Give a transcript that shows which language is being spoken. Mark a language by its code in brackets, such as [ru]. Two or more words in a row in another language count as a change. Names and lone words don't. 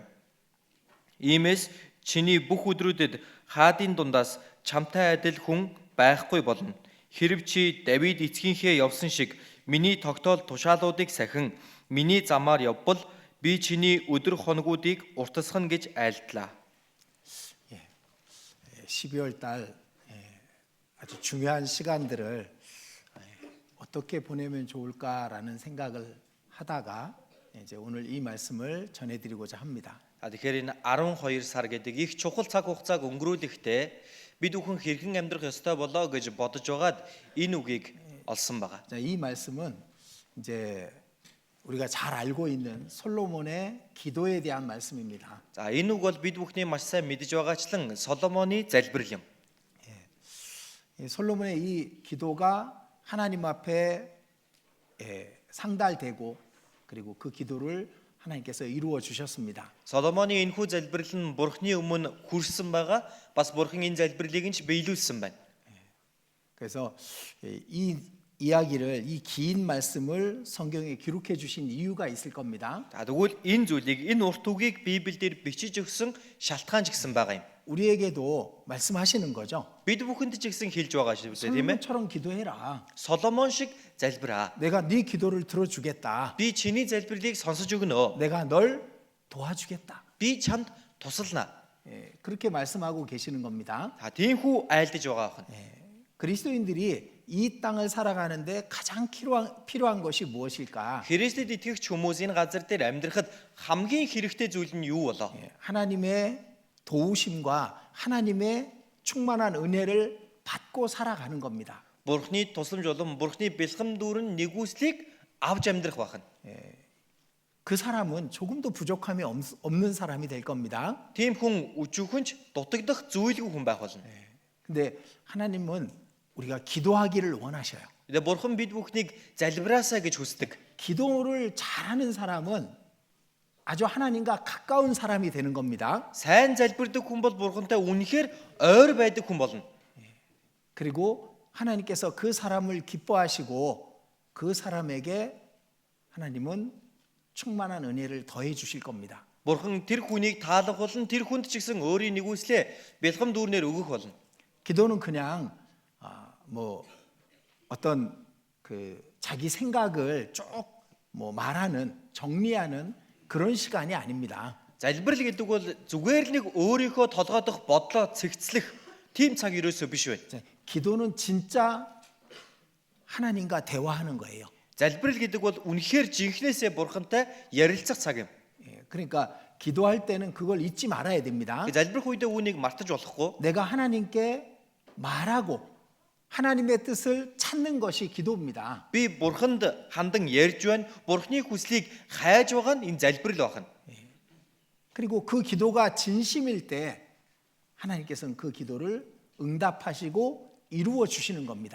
[mn] Иймээс чиний бүх өдрүүдэд хаадын дундаас чамтай адил хүн байхгүй болно. Хэрв чи Давид эцгийнхээ явсан шиг миний тогтоол тушаалуудыг сахин миний замаар явбал би чиний өдөр хоногуудыг уртасгана гэж айлтлаа. [ko] 12월 달 아주 중요한 시간들을 어떻게 보내면 좋을까라는 생각을 하다가 이제 오늘 이 말씀을 전해드리고자 합니다. [mn] Тэгэхээр энэ 12 сар гэдэг их чухал цаг хугацааг өнгөрүүлэхдээ бид бүхэн хэрхэн амьдрах ёстой болоо гэж бодож байгаад энэ үгийг олсон байгаа. [ko] 자, 이 말씀은 이제 우리가 잘 알고 있는 솔로몬의 기도에 대한 말씀입니다. [mn] За энэ үг бол бид бүхний маш сайн мэдж байгаачлан Соломоны залбирал юм. [ko] 이 솔로몬의 이 기도가 하나님 앞에 상달되고 그리고 그 기도를 하나님께서 이루어 주셨습니다. [mn] Соломоны энэхүү залбирал нь Бурхны өмнө хүрсэн байгаа. Бас Бурхан энэ залбирлыг нь ч биелүүлсэн байна. [ko] 그래서 이 이야기를 이 긴 말씀을 성경에 기록해 주신 이유가 있을 겁니다. [mn] За тэгвэл энэ зүйлийг энэ урт үгийг Библиэлд бичиж өгсөн шалтгаан ч гэсэн байгаа юм. [ko] 우리에게도 말씀하시는 거죠. [mn] Бид бүхэнд ч гэсэн хэлж байгаа шүү дээ, тийм ээ? [ko] 솔로몬처럼 기도해라. [mn] Соломон шиг залбираа. [ko] 내가 네 기도를 들어주겠다. [mn] Би чиний залбирлыг сонсож өгнө. [ko] 내가 널 도와주겠다. [mn] Би чамд тусална. [ko] 그렇게 말씀하고 계시는 겁니다. [mn] За тиймхүү айлдаж байгаа хүн. [ko] 그리스도인들이 이 땅을 살아가는데 가장 필요한 것이 무엇일까? [mn] Христэд итгэгч хүмүүс энэ газар дээр амьдрахад хамгийн хэрэгтэй зүйл нь юу болоо? [ko] 하나님의 도우심과 하나님의 충만한 은혜를 받고 살아가는 겁니다. [mn] Бурхны тусламж болон Бурхны бэлхэм дүүрэн нэгүслийг авч амьдрах байна. [ko] 그 사람은 조금도 부족함이 없는 사람이 될 겁니다. [mn] Тийм хүн өчүүхөнч дутагдах зүйлгүй хүн байх болно. [ko] 근데 하나님은 우리가 기도하기를 원하셔요. [mn] Тэгээ Бурхан бид бүхнийг залбираасаа гэж хүсдэг. [ko] 기도를 잘하는 사람은 아주 하나님과 가까운 사람이 되는 겁니다. [mn] Сайн залбирдаг хүн бол Бурхантай үнэхээр ойр байдаг хүн болно. [ko] 그리고 하나님께서 그 사람을 기뻐하시고 그 사람에게 하나님은 충만한 은혜를 더해 주실 겁니다. [mn] Бурхан тэр хүнийг таалах болон тэр хүнд ч гэсэн өөрийн нэгүслээ бэлхэм дүүрнээр өгөх болно. [ko] 기도는 그냥 뭐 어떤 그 자기 생각을 쭉 뭐 말하는 정리하는 그런 시간이 아닙니다. [mn] Залбирал гэдэг бол зүгээр л нэг өөрийнхөө толгойдох бодлоо цэгцлэх тийм цаг ерөөсөө биш байна. [ko] 기도는 진짜 하나님과 대화하는 거예요. [mn] Залбирал гэдэг бол үнэхээр жинхнээсээ Бурхантай ярилцах цаг юм. [ko] 그러니까 기도할 때는 그걸 잊지 말아야 됩니다. [mn] Залбирх үедээ үүнийг мартаж болохгүй. [ko] 내가 하나님께 말하고 하나님의 뜻을 찾는 것이 기도입니다. [mn] Би Бурханд хандан ярьж байна. Бурхны хүслийг хайж байгаа нь энэ залбирал байна. [ko] 그리고 그 기도가 진심일 때 하나님께서는 그 기도를 응답하시고 이루어 주시는 겁니다.